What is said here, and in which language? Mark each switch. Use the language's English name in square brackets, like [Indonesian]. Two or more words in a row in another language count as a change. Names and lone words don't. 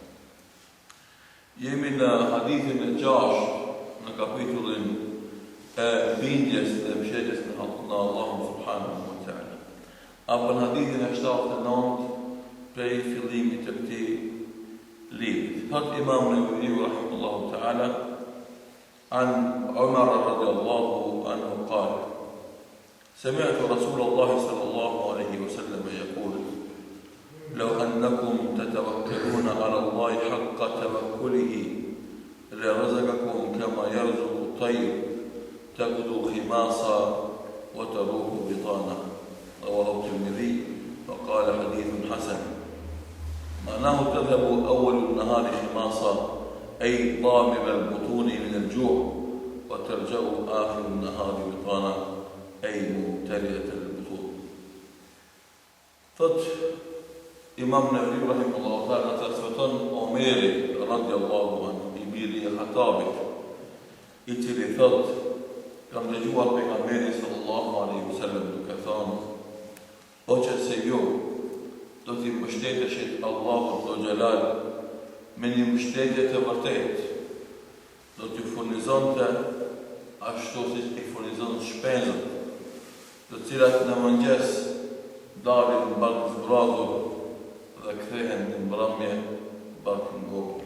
[Albanian] Jemi në hadithin e 6 në kapitullin e bindjes dhe mëshirës në Allahun [Arabic] سبحانه وتعالى. [Albanian] Apo në hadithin e 79 prej fillimit të këtij libri. [Arabic] Thot Imam Nevavi رحمه الله تعالى عن عمر رضي الله عنه قال سمعت رسول الله صلى الله عليه وسلم يقول لو أنكم تتوكلون على الله حق توكله لرزقكم كما يرزق الطير تغدو خماصا وتروح بطانا رواه الترمذي وقال حديث حسن. معناه تذهب أول النهار خماصا أي ضامر البطون من الجوع وترجع آخر النهار بطانا أي ممتلئة البطون. [Albanian] Thot Imam Nevavi [Arabic] رحمه الله تعالى [Albanian] transmeton Omeri [Arabic] رضي الله عنه, [Albanian] i biri e Khatabit, i cili thot kam dëgjuar pejgamberin [Arabic] صلى الله عليه وسلم [Albanian] duke thënë: o që se ju do t'i mbështeteshit Allahut Dhul Jalal me një mbështetje të vërtetë, do t'ju furnizonte ashtu siç i furnizon shpenzat, të cilat në mëngjes dalin në barkë zbrazur dhe kthehen në mbrëmje barkë ngopur.